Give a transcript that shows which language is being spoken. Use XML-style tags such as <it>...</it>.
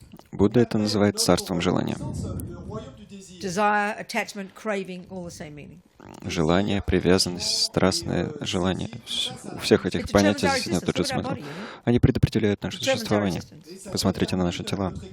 <ru>Будда это называет царством желания.</ru> <en>Desire, attachment, craving, all the same meaning.</en> <ru>Желание, привязанность, страстное желание. У всех этих понятий здесь тот же смысл. Они предопределяют наше существование. Посмотрите на наши тела.</ru>